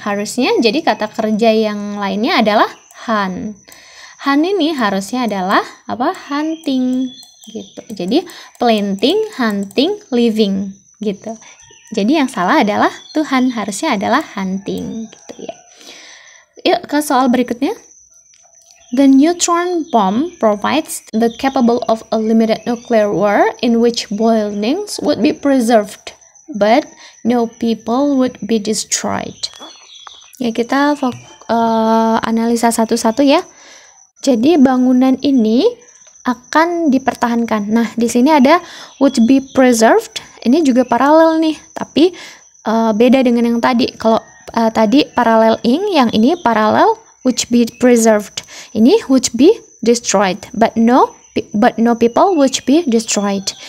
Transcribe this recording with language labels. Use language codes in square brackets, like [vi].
[id] Harusnya jadi kata kerja yang lainnya adalah hunt. Hunt ini harusnya adalah hunting gitu. Jadi planting, hunting, living gitu. Jadi yang salah adalah Tuhan, harusnya adalah hunting gitu ya. Yuk ke soal berikutnya. [en] The neutron bomb provides the capable of a limited nuclear war in which buildings would be preserved but no people would be destroyed. [id] Ya kita analisa satu-satu ya. Jadi bangunan ini akan dipertahankan. Nah, di sini ada [en] would be preserved. [id] Ini juga paralel nih, tapi beda dengan yang tadi. Kalau tadi paralel yang ini paralel [en] would be preserved. [id] Ini [en] would be destroyed, but no people would be destroyed.